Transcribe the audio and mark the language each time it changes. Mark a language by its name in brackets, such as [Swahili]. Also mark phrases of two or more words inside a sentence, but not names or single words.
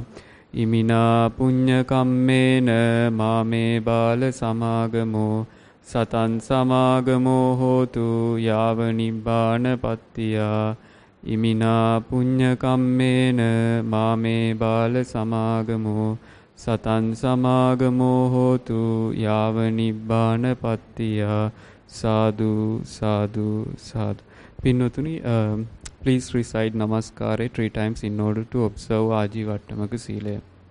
[Pali] Imina punya kammena māme bāla samāgamo satan samāgamo hotu yāva nibbāna pattiyā. Imina punya kammena māme bāla samāgamo satan samāgamo hotu yāva nibbāna pattiyā. Sadhu, sadhu, sadhu. Pinnatuni, [English] please recite Namaskara 3 times in order to observe [Sinhala] ආජීවඅෂ්ටමක සීලය.